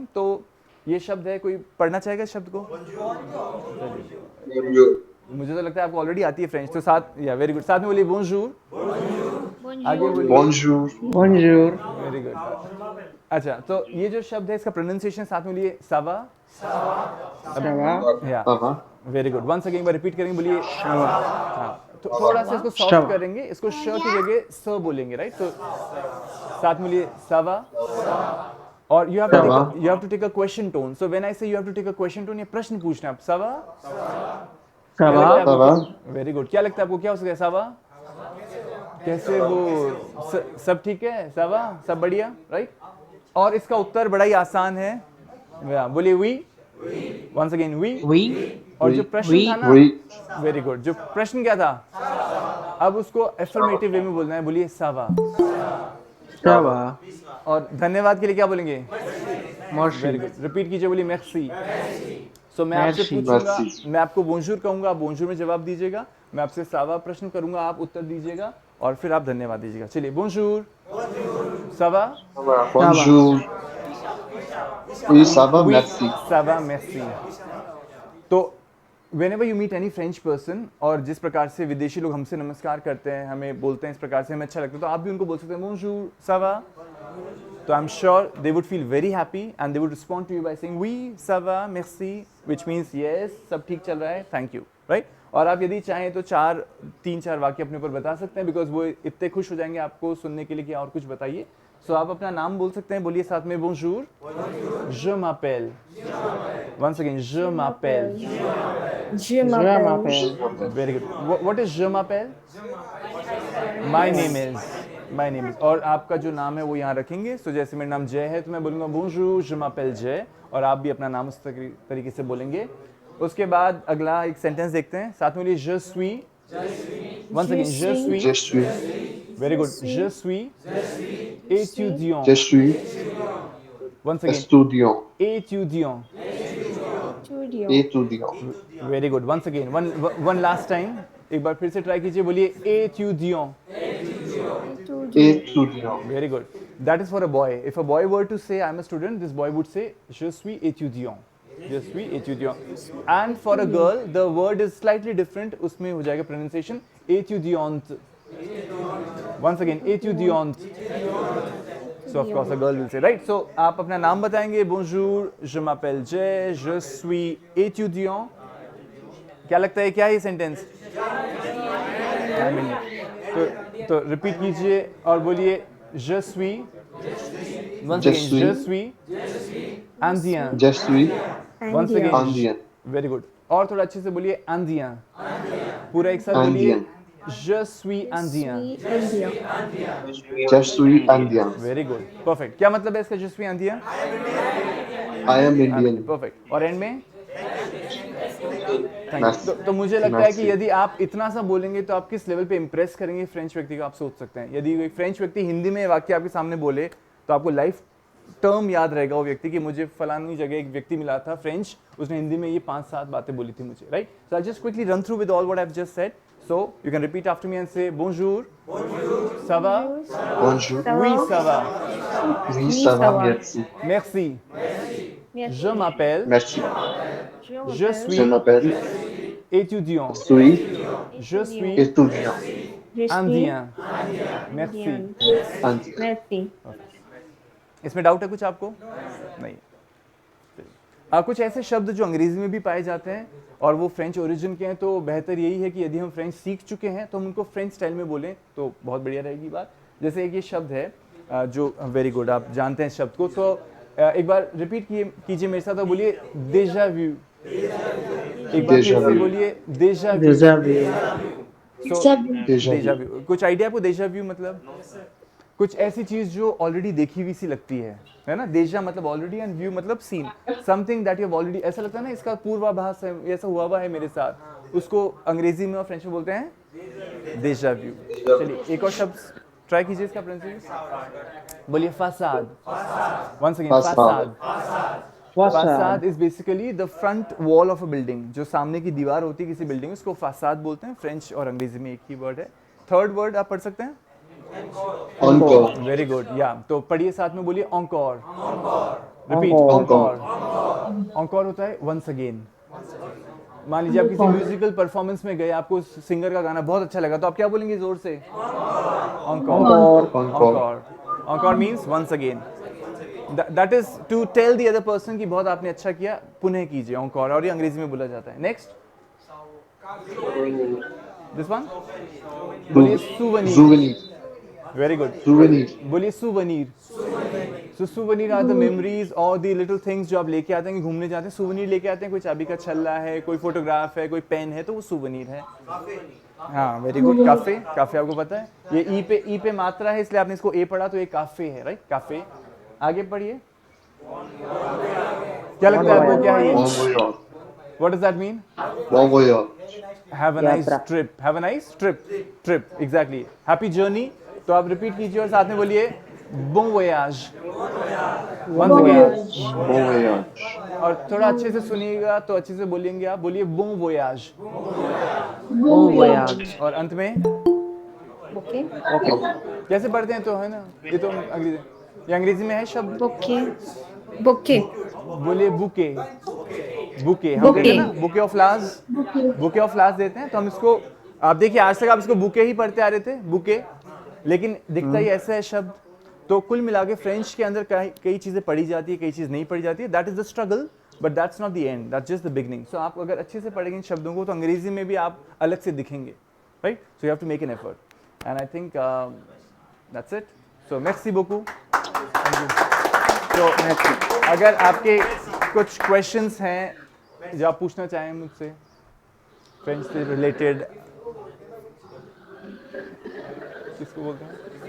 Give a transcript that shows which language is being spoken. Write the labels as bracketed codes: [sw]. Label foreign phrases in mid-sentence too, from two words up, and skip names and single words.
[hi] तो ये शब्द है, कोई पढ़ना चाहेगा इस शब्द को? मुझे तो लगता है आपको ऑलरेडी आती है फ्रेंच, तो साथ, या [en] very good, [hi] साथ में बोलिए बोंजूर। आगे बोलिए [fr] Bonjour. Bonjour. [en] very good. [hi] अच्छा, तो ये जो शब्द है इसका प्रोनाउंसिएशन साथ में बोलिए सावा। [fr] Ça va? [hi] या [fr] Ça va? [en] very good. once again repeat [hi] करेंगे, बोलिए [fr] Ça va? [hi] हाँ। तो थोड़ा सा इसको सॉफ्ट [fr] शावा। [hi] करेंगे, इसको श की जगह स बोलेंगे, राइट? तो साथ में बोलिए सावा। और [en] you have to take a question tone. so when I say you have to take a question tone, [hi] ये प्रश्न पूछना है आप। [en] सावा? [fr] Ça va? Ça va? [en] very good. [hi] क्या लगता है आपको, क्या हो सकता है? सावा कैसे वो सब ठीक है? सावा सब बढ़िया, राइट? और इसका उत्तर बड़ा ही आसान है, बोलिए वी। [en] once again वी। [fr] Oui. [hi] और जो प्रश्न [fr] Oui. [hi] था ना, [fr] Oui. [en] very good, [hi] जो प्रश्न क्या था, अब उसको [en] affirmative way [hi] में बोलना है, बोलिए सावा। [fr] Ça va? [hi] और धन्यवाद के लिए क्या बोलेंगे? [fr] Merci. [en] very good, [hi] रिपीट कीजिए, बोलिए मेर्सी। सो मैं आपसे [fr] Merci. [hi] पूछूंगा, [fr] Merci. [hi] मैं आपको बोंजूर कहूंगा, आप बोंजूर में जवाब दीजिएगा। मैं आपसे सावा प्रश्न करूंगा, आप उत्तर दीजिएगा, और फिर आप धन्यवाद दीजिएगा। [fr] चलिए, bonjour. ça va? Bonjour. Oui, ça va, Oui, merci. ça va, merci. [en] तो whenever you meet any French person, [hi] और जिस प्रकार से विदेशी लोग हमसे नमस्कार करते हैं, हमें बोलते हैं इस प्रकार से, हमें अच्छा लगता है, तो आप भी उनको बोल सकते हैं [fr] bonjour, ça va? [en] तो I am sure they would feel very happy and they would respond to you by saying वी, [fr] ça va, merci, [en] which means yes, [hi] सब ठीक चल रहा है, [en] thank you, [hi] राइट? और आप यदि चाहें तो 3-4 वाक्य अपने ऊपर बता सकते हैं, बिकॉज वो इतने खुश हो जाएंगे आपको सुनने के लिए कि और कुछ बताइए। सो आप अपना नाम बोल सकते हैं, बोलिए साथ में [fr] bonjour, je m'appelle, [en] once again, [fr] je m'appelle, Je Je m'appelle. m'appelle. [en] very good, what is [fr] je m'appelle? [en] My name is, [hi] और आपका जो नाम है वो यहाँ रखेंगे। सो जैसे मेरा नाम जय है तो मैं बोलूँगा [fr] bonjour, je m'appelle [hi] जय, और आप भी अपना नाम उस तरीके से बोलेंगे। उसके बाद अगला एक सेंटेंस देखते हैं, साथ में बोलिए [fr] je suis, [en] once again, [fr] je suis, Je suis. [en] very good, [fr] je suis étudiant, Je suis [en] once again, [fr] étudiant. étudiant, Studio. Étudiant. [en] very good, once again, one last time, [hi] एक बार फिर से ट्राई कीजिए, बोलिए étudiant, [fr] étudiant. [en] Very good. That is for a boy. If a boy were to say I'm a student, this boy would say [fr] je suis étudiant. Je suis étudiant. [en] And for a girl, the word is slightly different. [hi] उसमें हो जाएगा pronunciation étudiante. [en] Once again, [hi] étudiante. [en] So of course a girl will say, right? [hi] So आप अपना नाम बताएंगे. [fr] Bonjour, je m'appelle Jay, je suis étudiant. [hi] क्या लगता है क्या है ये सेंटेंस? [en] I mean, [hi] तो रिपीट कीजिए और बोलिए [fr] je suis. [en] Once [fr] Je [en] again, [fr] suis. je suis indien. Je suis [en] Once again, [fr] indien. [en] very good. [hi] और थोड़ा अच्छे से बोलिए indien. पूरा एक साथ बोलिए [fr] Indien. je suis indien. Je suis indien. [en] Very good, perfect. [hi] क्या मतलब है इसका [fr] je suis indien? [en] I am Indian. Perfect. [hi] और एंड में [en] Thank you. [fr] Merci. [hi] तो मुझे लगता है कि [fr] Merci. [hi] यदि आप इतना सा बोलेंगे तो आप किस लेवल पे इम्प्रेस करेंगे फ्रेंच व्यक्ति को आप सोच सकते हैं. यदि एक फ्रेंच व्यक्ति हिंदी में वाक्य आपके सामने बोले तो आपको [en] life term [hi] याद रहेगा वो व्यक्ति कि मुझे फलानी जगह एक व्यक्ति मिला था फ्रेंच, उसने हिंदी में ये 5-7 बातें बोली थी मुझे, राइट? [en] so I just quickly run through with all what I have just said. so you can repeat after me and say [fr] bonjour, ça va, Bonjour. oui ça va, Oui, ça va, merci. merci, je m'appelle, Merci. je Je suis m'appelle étudiant, suis je suis étudiant. indien, merci. Indien. Merci. [hi] इसमें डाउट है कुछ आपको? नहीं. कुछ ऐसे शब्द जो अंग्रेजी में भी पाए जाते हैं और वो फ्रेंच ओरिजिन के हैं, तो बेहतर यही है कि यदि हम फ्रेंच सीख चुके हैं तो हम उनको फ्रेंच स्टाइल में बोलें तो बहुत बढ़िया रहेगी बात. जैसे एक ये शब्द है जो [en] very good, [hi] आप जानते हैं शब्द को, तो एक बार रिपीट कीजिए मेरे साथ और बोलिए [fr] déjà vu. [hi] एक बार [fr] Déjà [hi] फिर से [fr] vu. [hi] बोलिए [fr] déjà vu. déjà vu, [en] So, [fr] Déjà déjà vu. vu. [hi] कुछ आइडिया आपको [fr] déjà vu [hi] मतलब? कुछ ऐसी चीज जो ऑलरेडी देखी हुई सी लगती है ना? déjà मतलब ऑलरेडी एंड व्यू मतलब सीन. [en] something that you have already, [hi] ऐसा लगता है ना इसका पूर्वाभास है, ऐसा हुआ हुआ है मेरे साथ, उसको अंग्रेजी में और फ्रेंच में बोलते हैं [fr] déjà vu. [hi] चलिए एक और शब्द ट्राई कीजिए इसका प्रोनाउंसिएशन. बोलिए फासाद. [en] once again [fr] Façade. फासाद. façade, [en] façade is basically the front wall of a building. [hi] जो सामने की दीवार होती है किसी बिल्डिंग, उसको फासाद बोलते हैं. फ्रेंच और अंग्रेजी में एक ही वर्ड है. [en] third word [hi] आप पढ़ सकते हैं. [fr] Encore. [en] very good. [hi] या तो पढ़िए साथ में, बोलिए encore. रिपीट [fr] Encore. [hi] encore. encore होता है [en] once again. [hi] मान लीजिए आप किसी म्यूजिकल परफॉर्मेंस में गए, आपको सिंगर का गाना बहुत अच्छा लगा, तो आप क्या बोलेंगे जोर से? [fr] encore. Encore. [en] encore. encore means once again. That is to tell the other person [hi] कि बहुत आपने अच्छा किया, पुनः कीजिए. [en] encore. [hi] और ये अंग्रेजी में बोला जाता है. [en] next this one. [hi] बोलिए souvenir. [fr] Souvenir. [en] very good. [fr] Souvenir. [hi] बोलिए souvenir. [en] So souvenir are the memories or the little things [hi] जो आप लेके आते हैं कि घूमने जाते हैं, souvenir लेके आते हैं. कोई चाबी का छल्ला है, कोई फोटोग्राफ है, कोई पेन है, तो वो souvenir है. हाँ [en] very good. [hi] काफे. काफे आपको पता है, ये ई पे मात्रा है इसलिए आपने इसको ए पढ़ा, तो ये काफे है, राइट? काफे. आगे पढ़िए. क्या लगता है आपको क्या है ये? [fr] Bon voyage. [en] What does that mean? [fr] Bon voyage. [en] Have a nice [hi] यात्रा. [en] trip. Have a nice trip. Trip. Exactly. Happy journey. [hi] तो आप रिपीट कीजिए और साथ में बोलिए bon voyage. [en] Once again. [fr] Bon voyage. [hi] और थोड़ा अच्छे से सुनिएगा तो अच्छे से बोलेंगे आप. बोलिए bon voyage. [fr] bon voyage, [hi] और अंत में [en] Okay. [hi] कैसे पढ़ते हैं तो, है ना? ये तो अंग्रेजी, ये अंग्रेजी में है शब्द. [fr] Bouquet. Bouquet. [hi] बोलिए बुके. बुके हम कहते हैं ना, [fr] Bouquet. [en] bouquet of flowers. bouquet of flowers [hi] देते हैं तो हम इसको, आप देखिए आज तक आप इसको बुके ही पढ़ते आ रहे थे, बुके, लेकिन दिखता ही ऐसा है शब्द. तो कुल मिला के फ्रेंच के अंदर कई चीजें पढ़ी जाती है, कई चीज नहीं पढ़ी जाती है. [en] that is the struggle, but that's not the end, that's just the beginning. [hi] सो आप अगर अच्छे से पढ़ेंगे इन शब्दों को तो अंग्रेजी में भी आप अलग से दिखेंगे, राइट? [en] so you have to make an effort and I think that's it. [fr] सो मेर्सी beaucoup. [hi] तो अगर आपके कुछ क्वेश्चंस हैं जो आप पूछना चाहें मुझसे फ्रेंच से रिलेटेड, किसको बोलते हैं?